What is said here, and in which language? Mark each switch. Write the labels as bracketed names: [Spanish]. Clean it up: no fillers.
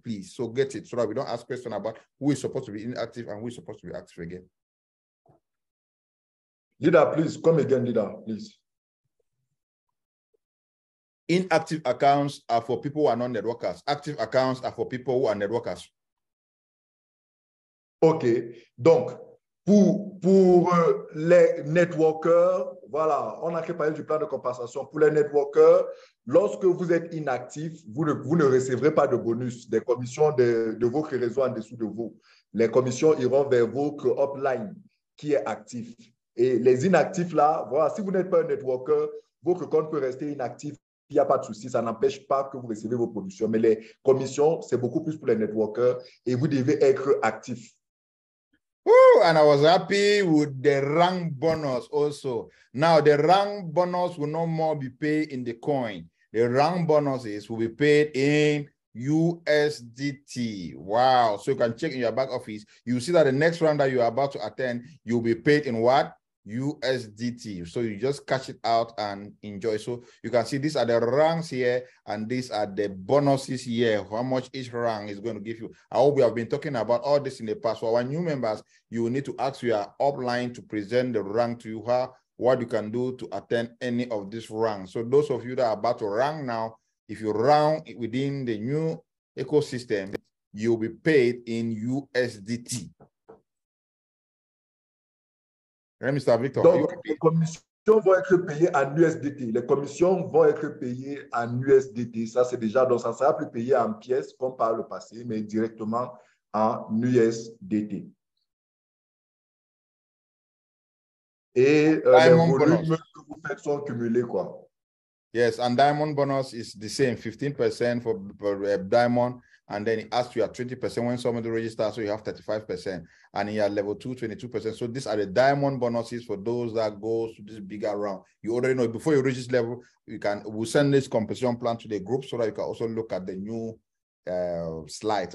[English] Please, so get it so that we don't ask questions about who is supposed to be inactive and who is supposed to be active again. Leader, please, come again, leader, please. Inactive accounts are for people who are not networkers. Active accounts are for people who are networkers. OK. [French] Donc, pour les networkers, voilà, on a parlé du plan de compensation. Pour les networkers, lorsque vous êtes inactif, vous ne recevrez pas de bonus, des commissions de votre réseau en dessous de vous. Les commissions iront vers votre upline qui est actif. Et les inactifs là, voilà, si vous n'êtes pas un networker, votre compte peut rester inactif. Il n'y a pas de souci, ça n'empêche pas que vous recevez vos productions. Mais les commissions, c'est beaucoup plus pour les networkers et vous devez être actif. [English] Ooh, and I was happy with the rank bonus also. Now, the rank bonus will no more be paid in the coin. The rank bonuses will be paid in USDT. Wow. So you can check in your back office. You see that the next round that you are about to attend, you'll be paid in what? USDT. So you just cash it out and enjoy. So you can see these are the ranks here and these are the bonuses here, how much each rank is going to give you. I hope we have been talking about all this in the past. For our new members, you will need to ask your upline to present the rank to you, what you can do to attend any of these ranks. So those of you that are about to rank now, if you rank within the new ecosystem, you'll be paid in USDT. Right, Mr. Victor? [French] Donc, les commissions vont être payées en USDT. Les commissions vont être payées en USDT. Ça, c'est déjà, donc ça ne sera plus payé en pièces comme par le passé, mais directement en USDT. Et les volumes que vous faites sont cumulés, quoi. [English] Yes, and diamond bonus is the same, 15% for diamond, and then it asks you at 20% when somebody registers, so you have 35%, and in level 2, 22%. So these are the diamond bonuses for those that go to this bigger round. You already know before you reach this level, we'll send this compensation plan to the group so that you can also look at the new slides.